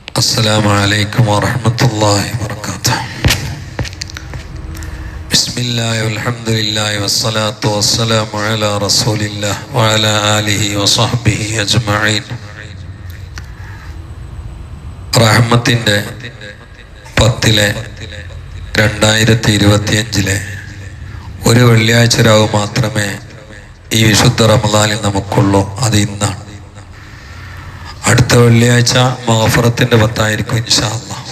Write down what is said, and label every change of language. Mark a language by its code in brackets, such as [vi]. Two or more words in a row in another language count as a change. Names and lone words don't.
[ar] السلام عليكم ورحمة الله وبركاته. بسم الله والحمد لله والصلاة والسلام على رسول الله وعلى آله وصحبه أجمعين. [ml] റഹ്മത്തിൻ്റെ 10 2025 ഒരു വെള്ളിയാഴ്ച രാവ് മാത്രമേ ഈ വിശുദ്ധ റമദാനിൽ നമുക്കുള്ളൂ. അത് ഇന്നാണ്. അടുത്ത വെള്ളിയാഴ്ച മഗ്ഫിറത്തിൻ്റെ 10 [ar] إن شاء الله.